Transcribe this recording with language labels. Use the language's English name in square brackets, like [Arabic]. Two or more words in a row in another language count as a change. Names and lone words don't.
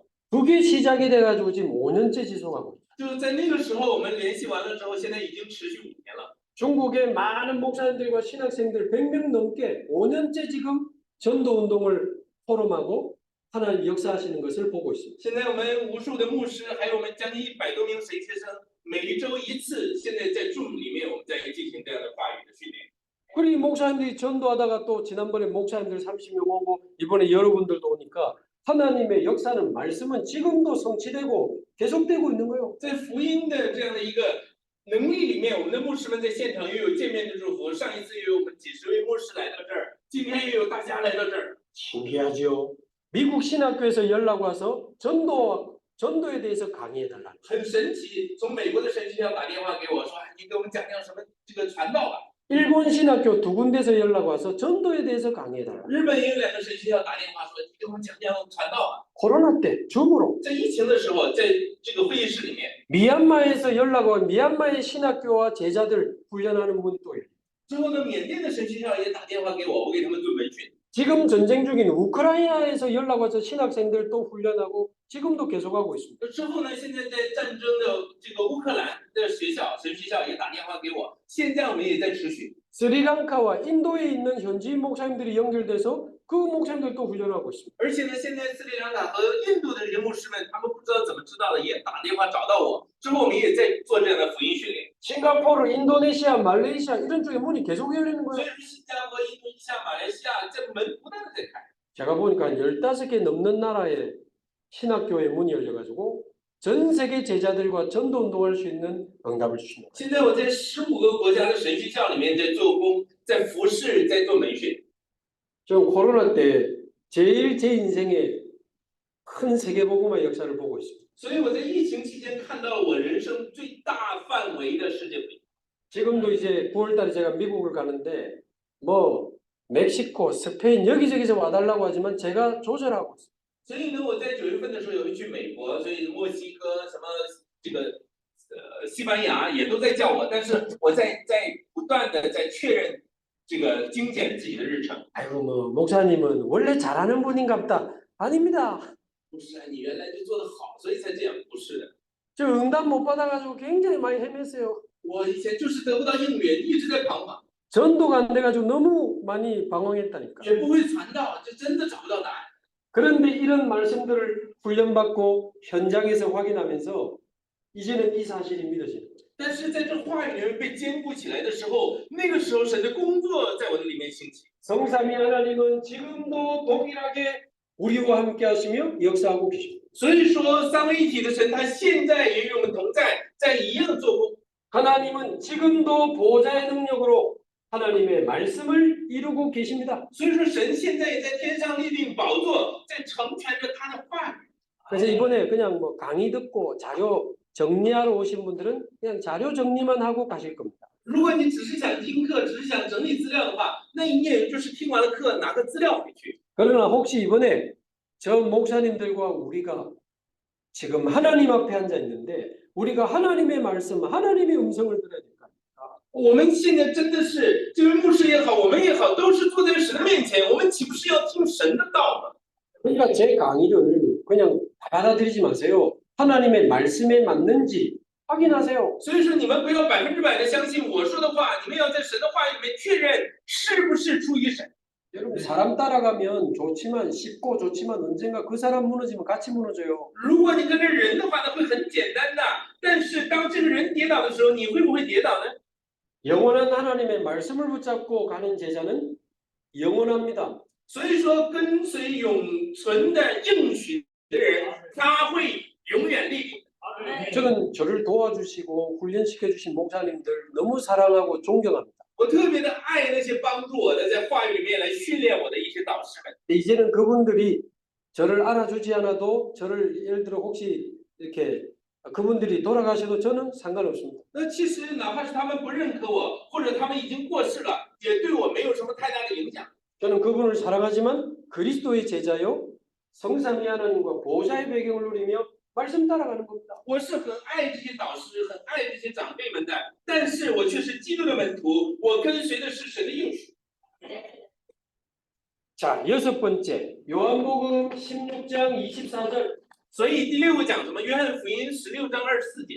[Korean] 그게 시작이 돼가지고 지금 5년째 지속하고 있어요. [Chinese] 就是在那个时候，我们联系完了之后，现在已经持续5年了。 [Korean] 중국의 많은 목사님들과 신학생들 100명 넘게 5년째 지금 전도 운동을 포럼하고 하나님 역사하시는 것을 보고 있습니다. [Chinese] 现在我们无数的牧师，还有我们将近100多名神学生，每一周一次，现在在 Zoom 里面，我们在进行这样的话语的训练。 [Korean] 그리고 목사님들이 전도하다가 또 지난번에 목사님들 30명 오고 이번에 여러분들도 오니까 하나님의 역사는 말씀은 지금도 성취되고 계속되고 있는 거예요. [Chinese] 在福音的这样的一个能力里面，我们的牧师们在现场又有见面的祝福。上一次又有我们几十位牧师来到这儿，今天又有大家来到这儿。 [Korean] 신기하죠. 미국 신학교에서 연락 와서 전도에 대해서 강의해달라. [Chinese] 很神奇，从美国的神学校打电话给我说，你给我们讲讲什么这个传道吧。 [Korean] 일본 신학교 2군데서 연락 와서 전도에 대해서 강의해달라. [Chinese] 日本也有2个神学校打电话说，你给我们讲讲传道吧。 [Korean] 코로나 때 줌으로. [Chinese] 在疫情的时候，在这个会议室里面， [Korean] 미얀마에서 연락 온 미얀마의 신학교와 제자들 훈련하는 문이 또 열려요. [Chinese] 之后呢，缅甸的神学校也打电话给我，我给他们做门训。 [Korean] 지금 전쟁 중인 우크라이나에서 연락 와서 신학생들 또 훈련하고 지금도 계속하고 있습니다. [Chinese] 之后呢，现在在战争的这个乌克兰的学校、神学校也打电话给我，现在我们也在持续。 [Korean] 스리랑카와 인도에 있는 현지인 목사님들이 연결돼서 그 목사님들도 훈련하고 있습니다. [Chinese] 而且呢，现在斯里兰卡和印度的这些牧师们，他们不知道怎么知道的，也打电话找到我。之后我们也在做这样的福音训练。 [Korean] 싱가포르, 인도네시아, 말레이시아 이런 쪽에 문이 계속 열리는 [Chinese] 所以 [Korean] 거예요. [Chinese] 说，新加坡、印度尼西亚、马来西亚这门不断的在开。 [Korean] 제가 보니까 한 15개 넘는 나라에 신학교에 문이 열려가지고 전 세계 제자들과 전도 운동할 수 있는 응답을 주십니다. [Chinese] 现在我在15个国家的神学校里面在做工，在服侍，在做门训。 [Korean] 저 코로나 때 제일 제 인생에 큰 세계복음화 역사를 보고 있습니다. [Chinese] 所以我在疫情期间看到了我人生最大范围的世界福音。 [Korean] 지금도 이제 9월달에 제가 미국을 가는데 뭐 멕시코, 스페인 여기저기서 와달라고 하지만 제가 조절하고 있습니다. [Chinese] 所以呢，我在9月份的时候有去美国，所以墨西哥什么这个西班牙也都在叫我，但是我在不断的在确认这个精简自己的日程。 [Korean] 아이고 뭐 목사님은 원래 잘하는 분인가 보다. 아닙니다. [Chinese] 不是啊，你原来就做得好，所以才这样。不是的， [Korean] 저 응답 못 받아가지고 굉장히 많이 헤맸어요. [Chinese] 我以前就是得不到应允，一直在彷徨， [Korean] 전도가 안 돼가지고 너무 많이 방황했다니까. [Chinese] 也不会传道，就真的找不到答案。 [Korean] 그런데 이런 말씀들을 훈련받고 현장에서 확인하면서 이제는 이 사실이 믿어지는 거예요. [Chinese] 但是在这话语里面被坚固起来的时候，那个时候神的工作在我的里面兴起。 [Korean] 성삼위 하나님은 지금도 동일하게 우리와 함께 하시며 역사하고 계십니다. [Chinese] 所以说，三位一体的神，他现在也与我们同在，在一样做工。 [Korean] 하나님은 지금도 보좌의 능력으로 하나님의 말씀을 이루고 계십니다. [Chinese] 所以说，神现在也在天上立定宝座，在成全着他的话语。 [Korean] 그래서 이번에 그냥 뭐 강의 듣고 자료 정리하러 오신 분들은 그냥 자료 정리만 하고 가실 겁니다. [Chinese] 如果你只是想听课，只是想整理资料的话，那你也就是听完了课拿个资料回去。 [Korean] 그러나 혹시 이번에 저 목사님들과 우리가 지금 하나님 앞에 앉아 있는데 우리가 하나님의 말씀, 하나님의 음성을 들어야 될까? [Chinese] 我们现在真的是这位牧师也好，我们也好，都是坐在神的面前，我们岂不是要听神的道吗？ [Korean] 그러니까 제 강의를 그냥 받아들이지 마세요. 하나님의 말씀에 맞는지 확인하세요. [Chinese] 所以说，你们不要100%的相信我说的话，你们要在神的话语里面确认是不是出于神。 [Korean] 여러분 사람 따라가면 좋지만 쉽고 좋지만 언젠가 그 사람 무너지면 같이 무너져요. [Chinese] 如果你跟着人的话呢，会很简单的，但是当这个人跌倒的时候，你会不会跌倒呢？ [Korean] 영원한 하나님의 말씀을 붙잡고 가는 제자는 영원합니다. [Chinese] 所以说，跟随永存的应许的人，他会永远立定。 [Korean] 저는 저를 도와주시고 훈련시켜 주신 목사님들 너무 사랑하고 존경합니다. [Chinese] 我特别的爱那些帮助我的，在话语里面来训练我的一些导师们。 [Korean] 이제는 그분들이 저를 알아주지 않아도 저를 예를 들어 혹시 이렇게 그분들이 돌아가셔도 저는 상관없습니다. [Chinese] 那其实哪怕是他们不认可我，或者他们已经过世了，也对我没有什么太大的影响。 [Korean] 저는 그분을 사랑하지만 그리스도의 제자요 성삼위 하나님과 보좌의 배경을 누리며 말씀 따라가는 겁니다. [Chinese] 我是很爱这些导师，很爱这些长辈们的，但是我却是基督的门徒，我跟随的是神的应许。 [Korean] 자, 6번째 요한복음 16장 24절 [Chinese] 所以第6个讲什么？约翰福音16章24节。